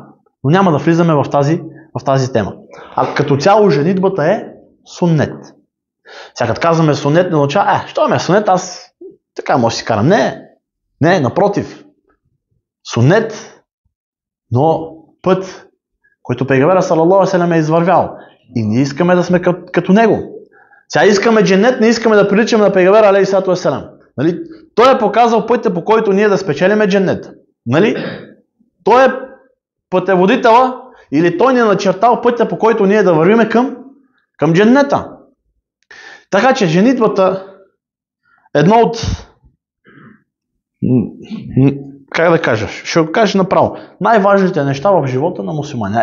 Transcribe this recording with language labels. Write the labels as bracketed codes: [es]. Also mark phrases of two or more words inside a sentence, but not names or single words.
[bg] Но няма да влизаме в тази тема. А като цяло женитбата е суннет. Сега като казваме суннет, не означава, що е суннет, аз така може да си карам. Не, напротив. Суннет, но път, който пейгамбера [ar] صلى الله عليه وسلم [bg] е извървял. И ние искаме да сме като него. Сега искаме дженет, не искаме да приличаме на пейгамбера [ar] عليه وسلم. [bg] Нали? Той е показал пътя, по който ние да спечелиме дженет. Нали? Той е пътеводителя или той ни е начертал пътя, по който ние да вървиме към дженнета. Така че женитбата е едно от, как да кажа, ще го кажа направо, най-важните неща в живота на мусулманина.